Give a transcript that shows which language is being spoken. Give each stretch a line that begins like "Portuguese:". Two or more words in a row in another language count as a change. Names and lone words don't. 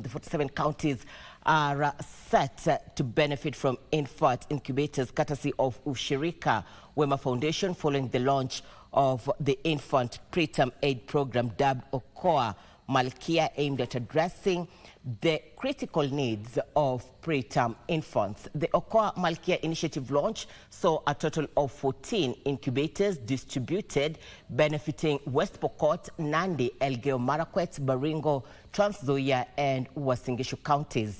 English: The 47 counties are set to benefit from infant incubators courtesy of Ushirika Wema Foundation following the launch of the infant preterm aid program dubbed Okoa Malkia, aimed at addressing the critical needs of preterm infants. The Okoa Malkia initiative launch saw a total of 14 incubators distributed, benefiting West Pokot, Nandi, Elgeyo Marakwet, Baringo, Trans Nzoia and Uasin Gishu counties.